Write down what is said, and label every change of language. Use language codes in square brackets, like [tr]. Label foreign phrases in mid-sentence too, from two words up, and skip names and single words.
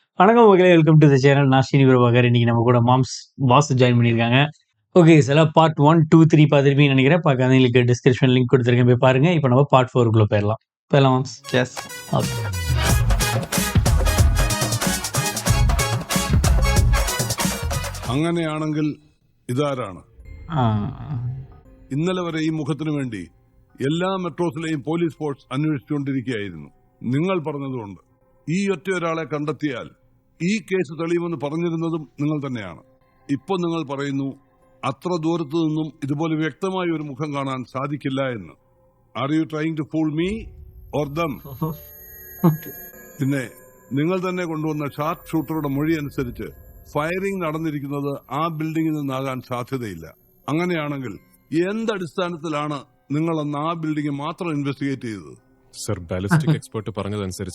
[ta] வணக்கம் மக்களே, [en] welcome to the channel. [ta] நான் ஸ்ரீனி பிரபாகர். இன்னைக்கு நம்ம கூட மாம்ஸ் பாஸ் ஜாயின் பண்ணியிருக்காங்க. ஓகே, சில பார்ட் 1, 2, 3 பார்த்துருப்பீங்கன்னு நினைக்கிறேன். பார்க்காதவங்களுக்கு [en] description link [ta] கொடுத்துருக்கேன், போய் பாருங்க. இப்போ நம்ம பார்ட் 4க்குள்ள போயிடலாம். மாம்ஸ். எஸ். ஓகே. [ml] അങ്ങനെയാണെങ്കിൽ ഇതാരാണ്? ഇന്നലെ വരെ ഈ മുഖത്തിനു വേണ്ടി എല്ലാ മെട്രോസിലെയും [en] police force [ml] അന്വേഷിച്ചുകൊണ്ടിരിക്കുകയായിരുന്നു. നിങ്ങൾ പറഞ്ഞതുകൊണ്ട് ഈ ഒറ്റ ഒരാളെ കണ്ടെത്തിയാൽ ഈ കേസ് തെളിയുമെന്ന് പറഞ്ഞിരുന്നതും നിങ്ങൾ തന്നെയാണ്. ഇപ്പൊ നിങ്ങൾ പറയുന്നു അത്ര ദൂരത്തു നിന്നും ഇതുപോലെ വ്യക്തമായ ഒരു മുഖം കാണാൻ സാധിക്കില്ല എന്ന്. [en] Are you trying to fool me or dumb? [ml] പിന്നെ നിങ്ങൾ തന്നെ കൊണ്ടുവന്ന ഷാർപ്പ് ഷൂട്ടറുടെ മൊഴി അനുസരിച്ച് ഫയറിംഗ് നടന്നിരിക്കുന്നത് ആ ബിൽഡിംഗിൽ നിന്നാകാൻ സാധ്യതയില്ല. അങ്ങനെയാണെങ്കിൽ എന്തടിസ്ഥാനത്തിലാണ് നിങ്ങൾ അന്ന് ആ ബിൽഡിംഗ് മാത്രം ഇൻവെസ്റ്റിഗേറ്റ് ചെയ്തത്? സർ, [en] ballistic expert [ml] പറഞ്ഞതനുസരിച്ച്